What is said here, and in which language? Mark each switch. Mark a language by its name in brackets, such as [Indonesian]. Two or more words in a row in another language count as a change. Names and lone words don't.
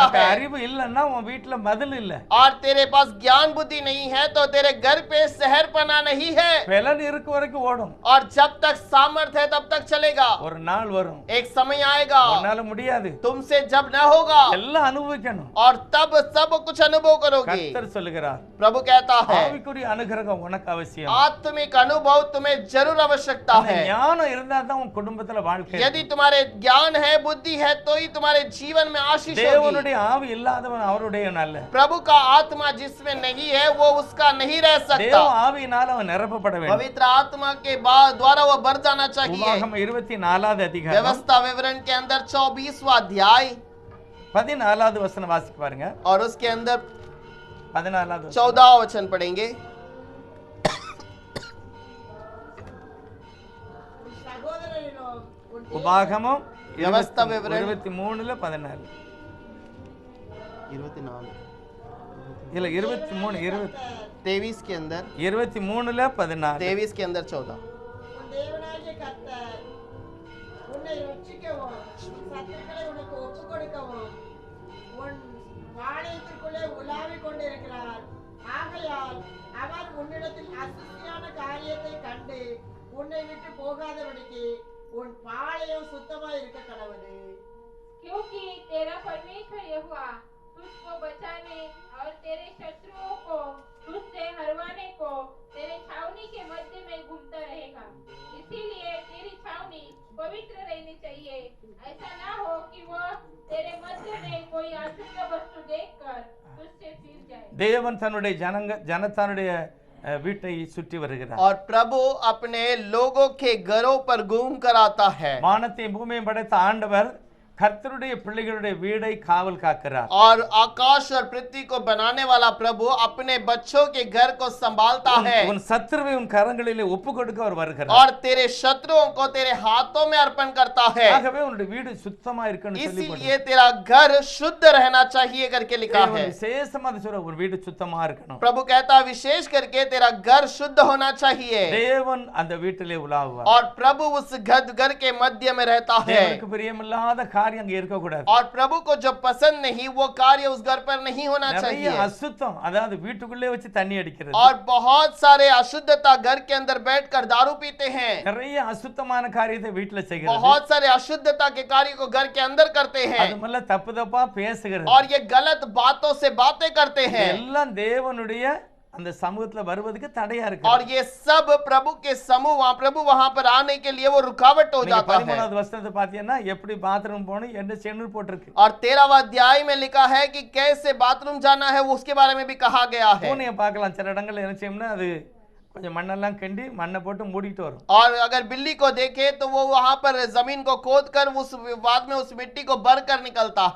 [Tamil] உனக்கு [Hindi] है [Tamil] அறிவு இல்லன்னா உன் வீட்டுல மதில் இல்ல. [Hindi] और तेरे पास ज्ञान बुद्धि नहीं है तो तेरे घर पे शहरपना नहीं है [Tamil] பலன் இருக்க வரைக்கும் ஓடும். [Hindi] और जब तक सामर्थ्य है तब तक चलेगा [Tamil] ஒரு நாள் வரும் [Hindi] एक समय आएगा [Tamil] உன்னால முடியாது. [Hindi] तुमसे जब न होगा [Tamil] எல்லாம் அனுபவிக்கணும். [Hindi] और तब सब कुछ अनुभव करोगे [Tamil] கர்த்தர் சொல்லுகிறார் [Hindi] प्रभु कहता है [Tamil] ஆவிக்குரிய அனுகிரகம் உனக்கு அவசியம். [Hindi] आत्मिक अनुभव तुम्हें जरूर आवश्यकता [Tamil] அந்த [Hindi] है [Tamil] ஞானம் இருந்தா தான் உன் குடும்பத்துல வாழ்க்கை [Hindi] यदि [Tamil] இருக்கும். [Hindi] तुम्हारे ज्ञान है बुद्धि है तो ही तुम्हारे जीवन में आशीष होगी [Tamil] தேவனுடைய ஆவி இல்லாதவன் அவருடைய நல்ல. [Hindi] प्रभु का आत्मा जिसमें नहीं है वो उसका नहीं रह [Tamil] தேவ [Hindi] सकता [Tamil] ஆவியினால அவன் நிரப்பப்பட வேண்டும். [Hindi] पवित्र आत्मा के द्वारा वो भर जाना चाहिए [Tamil] உபாகமம் 24வது அதிகாரம் [Hindi] व्यवस्था विवरण के अंदर 24वां अध्याय [Tamil] 14வது வசனம் வாசிக்க பாருங்க. [Hindi] और उसके अंदर [Tamil] 14வது வசனம். [Hindi] 14वां वचन पढ़ेंगे [Tamil] சகோதரரிலும் உன் உபாகமம் [Hindi] व्यवस्था विवरण [Tamil] 23:14 இல்ல 23 [Hindi] 23 के अंदर 23:14 23 के अंदर 14 [Tamil] உன் தேவனாகிய கர்த்தர் உன்னை ரட்சிக்கவும் உன் சத்துருக்களை உனக்கு ஒப்புக் கொடுக்கவும் உன் பாளையத்திற்குள்ளே உலாவிக் கொண்டிருக்கிறார். ஆகையால் அவர் உன்னிடத்தில் அசிசியான காரியத்தை கண்டு உன்னை விட்டு போகாதபடிக்கு உன் பாளையம் சுத்தமாய் இருக்க கடவுது. [Hindi] क्योंकि तेरा परमेश्वर यहोवा तुझको बचाने और तेरे शत्रुओं को तुझसे हरवाने को तेरे छावनी के मध्य में घूमता रहेगा। इसीलिए तेरी छावनी पवित्र रहनी चाहिए। ऐसा ना हो कि वह तेरे मध्य में कोई अशुद्ध वस्तु देखकर तुझसे फिर जाए। [Tamil] தேவன் தன்னுடைய ஜனத்தானுடைய வீட்டை சுற்றி வருகிறார். [Hindi] और प्रभु अपने लोगों के घरों पर घूम कर आता है। [Tamil] வானத்தையும் பூமியையும் படைத்த ஆண்டவர் கர்த்தருடைய பிள்ளைகளுடைய வீடை காவல் காக்கிறார். [Hindi] और आकाश और पृथ्वी को बनाने वाला प्रभु अपने बच्चों के घर को संभालता है। [Tamil] உன் சத்துருவை உன் கரங்களிலே ஒப்பு கொடுக்க அவர் வருகிறார். [Hindi] और तेरे शत्रुओं को तेरे हाथों में अर्पण करता है। [Tamil] ஆகவே உன்னுடைய வீடு சுத்தமா இருக்கணும் சொல்லி [Hindi] इसीलिए तेरा घर शुद्ध रहना चाहिए करके लिखा है। [Tamil] விசேஷமா சொல்ற ஒரு வீடு சுத்தமா இருக்கணும். [Hindi] प्रभु कहता विशेष करके तेरा घर शुद्ध होना चाहिए। [Tamil] தேவன் அந்த வீட்டிலே உலாவுவார். [Hindi] और प्रभु उस घर के मध्य में रहता है। [Tamil] தேவனுக்கு பிரியமில்லாத காரியம் அங்க இருக்க கூடாது. [Hindi] और प्रभु को जो पसंद नहीं वो कार्य उस घर पर नहीं होना चाहिए। [Tamil] அசுத்தம் அதாவது வீட்டுக்குள்ளே வச்சு தண்ணி அடிக்கிறது. [Hindi] और बहुत सारे अशुद्धता घर के अंदर बैठकर दारू पीते हैं। [Tamil] நிறைய அசுத்தமான காரியத்தை வீட்ல செய்கிறது. [Hindi] बहुत सारे अशुद्धता के कार्य को घर के अंदर करते हैं। [Tamil] அது மல்ல தப்பு தப்பா பேசுகிறது. [Hindi] और ये गलत बातों से बातें करते हैं। [Tamil] எல்லாம் தேவனுடைய அந்த சமூகத்துல வருவதற்கு தடையா இருக்கு. [Hindi] और ये सब प्रभु के समूह प्रभु वहां पर आने के लिए वो रुकावट हो जाता है। [Tamil] 13வது வசனத்தை பாத்தீங்கன்னா எப்படி பாத்ரூம் போணும் என்ன செய்யணும் போட்டிருக்கு. [Hindi] और 13वां अध्याय में लिखा है कि कैसे बाथरूम जाना है वो उसके बारे में भी कहा गया है। [Tamil] பூனையை பார்க்கலாம் சில இடங்கள்ல என்ன செய்யும்னா அது கொஞ்சம் மண்ணெல்லாம் கிண்டி மண்ணை போட்டு மூடிட்டு வரும். [Hindi] और अगर बिल्ली को देखे तो वो वहां पर जमीन को खोद कर उस बाद में उस मिट्टी को भर कर निकलता है।